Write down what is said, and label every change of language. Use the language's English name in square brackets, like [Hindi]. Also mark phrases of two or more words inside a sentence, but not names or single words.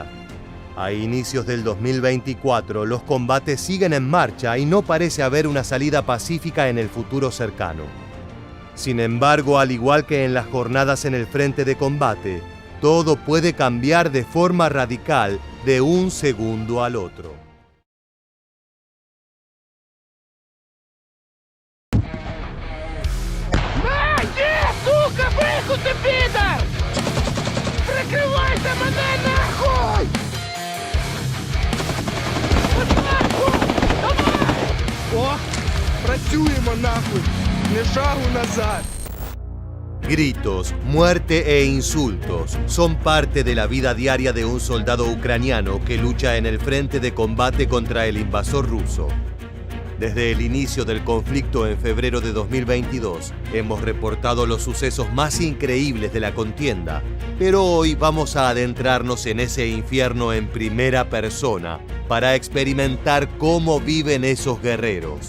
[Spanish] A inicios del 2024, los combates siguen en marcha y no parece haber una salida pacífica en el futuro cercano. Sin embargo, al igual que en las jornadas en el frente de combate, todo puede cambiar de forma radical de un segundo al otro. [Ukrainian] Сука, вихуй ти, підар! Прикривайте мене, нахуй! О, працюємо, нахуй! [Russian] Не шагу назад! [Spanish] Gritos, muerte e insultos son parte de la vida diaria de un soldado ucraniano que lucha en el frente de combate contra el invasor ruso. Desde el inicio del conflicto en febrero de 2022, hemos reportado los sucesos más increíbles de la contienda, pero hoy vamos a adentrarnos en ese infierno en primera persona para experimentar cómo viven esos guerreros.